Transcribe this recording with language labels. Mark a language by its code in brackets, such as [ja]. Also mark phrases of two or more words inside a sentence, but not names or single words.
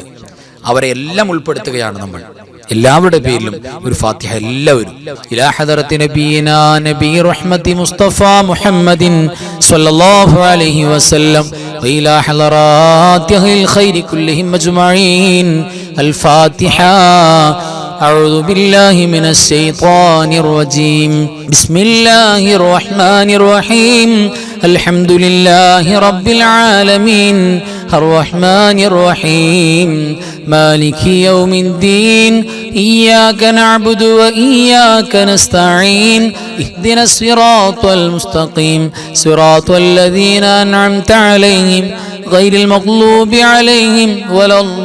[ml] അവരെ എല്ലാം ഉൾപ്പെടുത്തുകയാണ് നമ്മൾ. എല്ലാവരുടെ പേരിലും ഒരു ഫാത്തിഹ എല്ലാവരും. [ar] إلى حضرة نبينا نبي الرحمة مصطفى محمد صلى الله عليه وسلم وإلى حضراته الخير كلهم أجمعين. الفاتحة. أعوذ بالله من الشيطان الرجيم. بسم الله الرحمن الرحيم. الحمد لله رب العالمين الرحمن الرحيم مالك يوم الدين إياك نعبد وإياك نستعين اهدنا الصراط المستقيم صراط الذين أنعمت عليهم غير المغلوب عليهم ولا